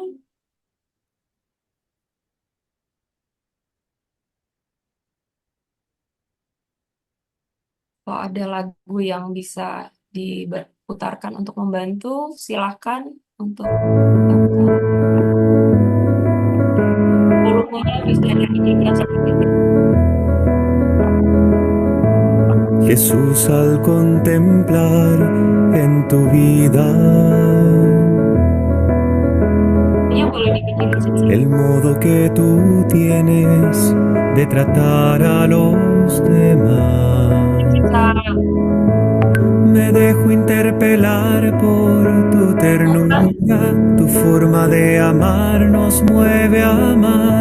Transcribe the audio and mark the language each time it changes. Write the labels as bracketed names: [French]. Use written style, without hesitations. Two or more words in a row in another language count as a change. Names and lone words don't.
[Indonesian] Kalau ada lagu yang bisa diputarkan untuk membantu, silakan untuk volumenya bisa dikecilkan sedikit. [Spanish] Jesús, al contemplar en tu vida [Indonesian] Ini boleh dikecilin sedikit. [Spanish] el modo que tú tienes de tratar a los demás, [Indonesian] Kita [Spanish] me dejo interpelar por tu ternura, tu forma de amar nos mueve a amar.